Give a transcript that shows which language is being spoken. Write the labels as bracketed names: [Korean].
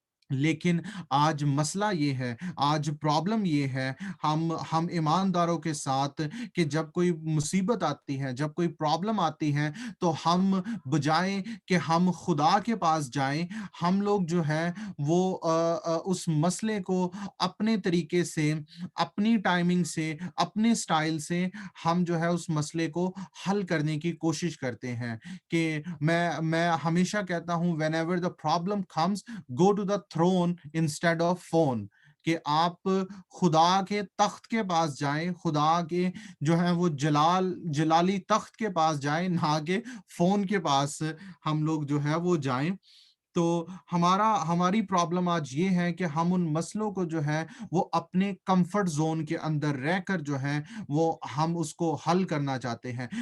[Urdu] لیکن آج مسئلہ یہ ہے, آج پرابلم یہ ہے ہم ایمانداروں کے ساتھ کہ جب کوئی مصیبت آتی ہے, جب کوئی پرابلم آتی ہے, تو ہم بجائے کہ ہم خدا کے پاس جائیں, ہم لوگ جو ہے وہ اس مسئلے کو اپنے طریقے سے, اپنی ٹائمنگ سے, اپنے سٹائل سے ہم جو ہے اس مسئلے کو حل کرنے کی کوشش کرتے ہیں. [English] کہ میں ہمیشہ کہتا ہوں whenever the problem comes, go to the throne instead of phone. [Urdu] کہ آپ خدا کے تخت کے پاس جائیں, خدا کے جو ہے وہ جلالی تخت کے پاس جائیں, نہ کہ فون کے پاس ہم لوگ جو ہے وہ جائیں. تو ہماری پرابلم آج یہ ہے کہ ہم ان مسئلوں کو جو ہے وہ اپنے کمفرٹ زون کے اندر رہ کر جو ہے وہ ہم اس کو حل کرنا چاہتے ہیں.